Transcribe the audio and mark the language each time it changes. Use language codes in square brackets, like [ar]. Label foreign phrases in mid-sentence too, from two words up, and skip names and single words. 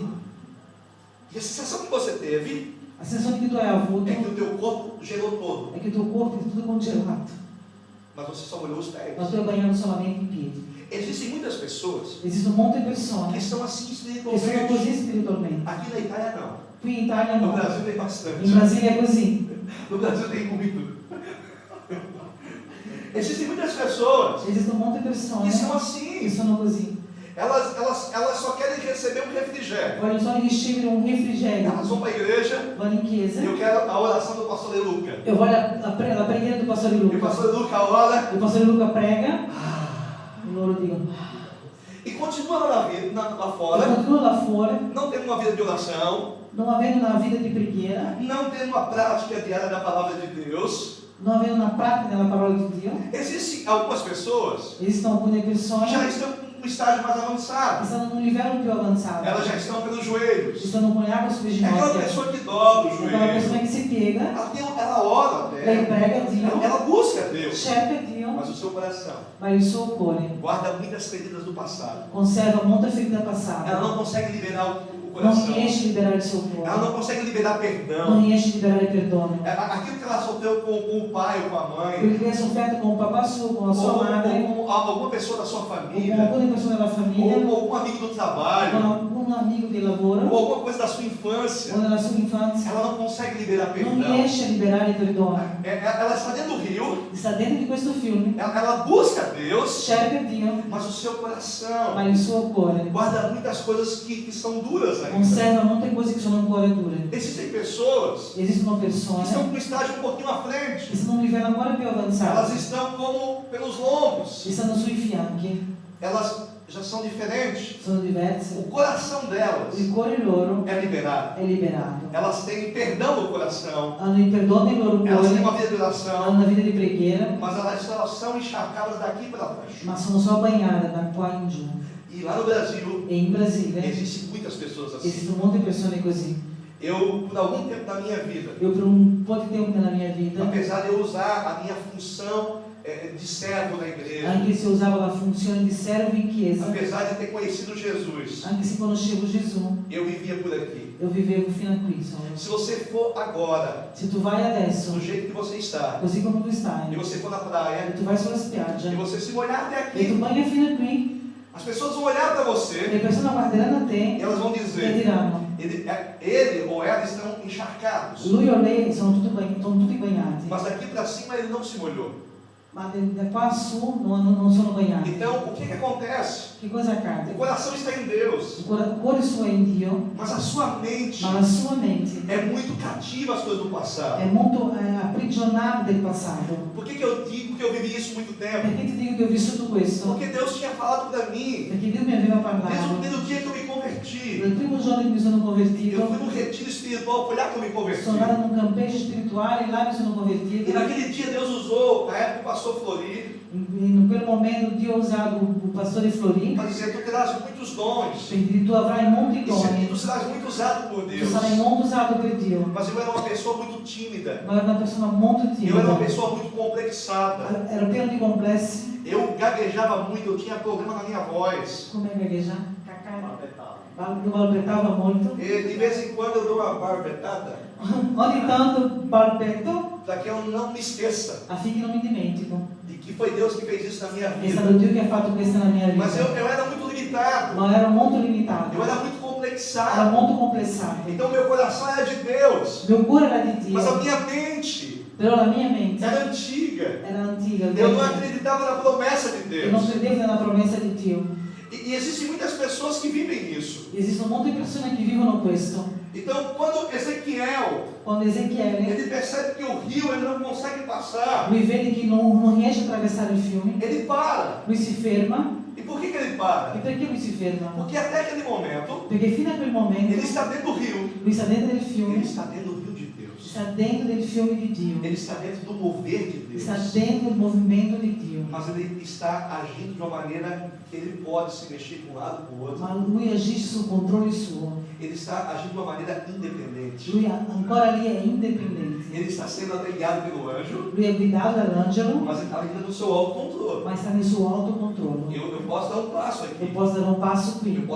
[pt] E a sensação que você teve [it] La sensazione che tu hai avuto [pt] é que o teu corpo gelou todo, [it] è che il tuo corpo è tutto congelato, [pt] mas você só molhou os pés. [it] ma tu hai bagnato solamente i piedi. [pt] Existem muitas pessoas [it] Esistono molte [pt] que [it] persone [pt] são assim [it] che sono [pt] espiritualmente. [it] così spiritualmente. [pt] Aqui na Itália não. [it] Qui in Italia [pt] No [it] no, [pt] Brasil tem bastante. [it] in Brasile è così. [pt] No Brasil tem muito. Existem muitas pessoas [it] Esistono molte persone [pt] que são [it] che [pt] assim. [it] sono così. [pt] Elas só querem receber um refrigério. [it] Vogliono solo ricevere un refrigerio. [pt] Elas vão para a igreja [it] Vanno in [pt] e [it] chiesa. [pt] eu quero a oração do pastor De Luca. [it] Eu voglio la preghiera del pastore [pt] E o [it] Luca. [pt] pastor De Luca ora [it] Il pastore Luca prega e loro dicono. [pt] e continua lá [it] E [pt] fora, [it] continuano là fuori, [pt] não tendo uma vida de oração, [it] non avendo una vita di preghiera, [pt] não tendo uma prática diária da palavra de Deus. [it] non avendo una pratica della parola di Dio. [pt] Existem algumas pessoas [it] Esistono alcune [pt] que [it] persone [pt] já [it] che [pt] estão um estágio mais avançado. [it] stanno in un livello più avanzato, [pt] Elas já estão pelos joelhos. [it] stanno con le acque sulle [pt] É aquela [it] ginocchia. [pt] pessoa que dobra o [it] È quella persona [pt] joelho. [it] che si piega, [pt] Ela ora [it] lei [pt] até. [it] prega a Dio, [pt] Ela busca Deus. [it] cerca Dio, [pt] Mas o seu coração [it] ma il suo cuore [pt] guarda muitas feridas do passado. [it] conserva molta ferita [pt] Ela [it] passata, [pt] não consegue liberar o [it] non [pt] coração. [it] riesce a liberare il suo [pt] Ela [it] cuore, [pt] não consegue liberar [it] non [pt] perdão. [it] riesce a liberare il perdono. [pt] Aquilo que ela sofreu com o pai ou com a mãe, [it] Quello che ha sofferto con il papà suo, con la sua [pt] ou [it] madre, [pt] com alguma pessoa da sua [it] o con [pt] família, [it] alcune persone della [pt] ou [it] famiglia, [pt] com algum amigo do trabalho, [it] con un amico di [pt] ou [it] lavoro [pt] alguma coisa da sua [it] o [pt] infância, [it] nella sua infanzia, [pt] ela não consegue liberar [it] non [pt] perdão. [it] riesce a liberare il perdono. [pt] Ela está dentro do rio, [it] Sta dentro di questo fiume, [pt] ela busca Deus, [it] cerca Dio, [pt] mas o seu coração [it] ma il suo cuore [pt] guarda muitas coisas que são duras ainda. [it] conserva molte cose che sono ancora dure. [pt] Existem pessoas [it] Esistono [pt] que estão [it] persone [pt] com um estágio um pouquinho à frente. [it] che sono a un livello ancora più [pt] Elas [it] avanzato, [pt] estão como pelos lombos. [it] che stanno sui fianchi, [pt] Elas já são diferentes. [it] sono diverse. [pt] O coração delas [it] Il cuore loro [pt] é liberado. [it] è liberato. [pt] Elas têm perdão no coração. [it] Hanno il perdono nel loro [pt] Elas têm [it] cuore, [pt] uma vida de [it] hanno [pt] oração. [it] una vita di preghiera, [pt] Mas elas só são encharcadas daqui para baixo. [it] ma sono solo bagnate da qua in giù. [pt] E lá no Brasil, [it] E in Brasile [pt] existem muitas pessoas assim. [it] esistono molte persone così. [pt] Eu, por algum tempo da minha vida, [it] Io per un po' di tempo nella mia vita, [pt] apesar de eu usar a minha função de servo na igreja, [it] anche se usavo la funzione di servo in chiesa, [pt] apesar de ter conhecido Jesus, [it] anche se conoscevo Gesù, [pt] eu vivia por aqui. [it] io vivevo fino a qui solo. [pt] Se você for agora, [it] Se tu vai adesso, [pt] do jeito que você está, [it] così come tu [pt] e [it] stai, [pt] você for na [it] e [pt] praia, [it] tu vai sulla spiaggia, [pt] e você se molhar até [it] e tu [pt] aqui, [it] bagni fino a qui, [pt] as pessoas vão olhar para você [it] le persone guarderanno a te [pt] e elas vão [it] e [pt] dizer: [it] diranno, [pt] ele ou ela estão encharcados, [it] lui o lei sono tutti bagnati, [pt] mas daqui para cima ele não se molhou. [it] ma da qua su non sono bagnati. [pt] Então, o que acontece? [it] Che cosa [pt] O [it] accade? [pt] coração está em Deus, [it] Il cuore suo è in Dio, [pt] mas a sua mente [it] ma la sua mente [pt] é muito cativa às coisas do [it] è [pt] passado. [it] molto aprigionata del passato. [pt] Por que eu digo que eu vivi isso muito tempo? [it] Perché ti dico che ho vissuto questo? [pt] Porque Deus tinha falado para mim, [it] Perché Dio mi aveva [pt] desde [it] parlato. [pt] o dia que eu me converti. [it] Dal primo giorno che mi sono [pt] Eu [it] convertito, [pt] fui num retiro espiritual, foi lá que eu me converti. [it] sono andata in un campeggio spirituale, là mi sono [pt] E [it] convertito. [pt] naquele dia Deus usou, na época o pastor Flori, [it] In quel momento Dio ha usato il pastore Flori [pt] para dizer: tu terás muitos dons, [it] per dire tu avrai molti [pt] e [it] doni, [pt] tu serás muito usado por [it] tu [pt] Deus. [it] sarai molto usato per Dio. [pt] Mas eu era uma pessoa muito tímida, [it] Ma ero una persona molto [pt] eu era uma [it] timida, [pt] pessoa muito complexada. [it] ero pieno di complessi. [pt] Eu gaguejava muito, eu tinha problema na minha voz. [it] Come gagueggiare? Io balbettavo molto. [pt] E de vez em quando eu dou uma barbetada [it] Ogni tanto balbetto [pt] para que eu não me esqueça [it] affinché non mi dimentico. [pt] de que foi Deus que fez isso na minha [it] È [pt] vida. [it] stato Dio che ha fatto questo nella mia [pt] Mas [it] vita. [pt] eu era muito limitado, [it] Ma ero molto limitato, [pt] eu era muito complexado. complexado. [it] molto complessato. [pt] Então meu coração era de Deus, [it] Il mio cuore era di [pt] mas a [it] Dio, [pt] minha mente [it] però la mia mente [pt] era antiga. [it] era antica, [pt] Eu não [it] vecchia. [pt] acreditava na promessa de [it] E non [pt] Deus. [it] credevo nella promessa di Dio. [pt] E existem muitas pessoas que vivem isso. [it] Esistono molte persone che vivono questo. [pt] Então, quando Ezequiel [it] Quando Ezechiele, [pt] ele percebe que o rio ele não consegue passar, [it] lui vede che non riesce a attraversare il fiume, [pt] ele para. [it] lui si ferma. [pt] E por que ele [it] E [pt] para? [it] perché lui si ferma? [pt] Porque até aquele momento [it] Perché fino a quel momento [pt] ele está dentro do rio. [it] lui sta dentro del [pt] Ele [it] fiume, [pt] está dentro do rio de Deus. [it] sta dentro del fiume di Dio, [pt] Ele está dentro do mover de Deus. [it] sta dentro del movimento di Dio. [pt] Mas ele está agindo de uma maneira que ele pode se mexer de um lado para o outro. [it] Ma lui agisce sul controllo suo. [pt] Ele está agindo de uma maneira independente. [it] Lui ancora lì è indipendente. [pt] Ele está sendo até guiado pelo anjo, [it] Lui è guidato dall'angelo, [pt] mas ele está ainda no seu autocontrole. [it] ma sta nel suo autocontrollo. [pt] Eu posso dar um passo Eu aqui. posso dar um passo Eu [it] qui,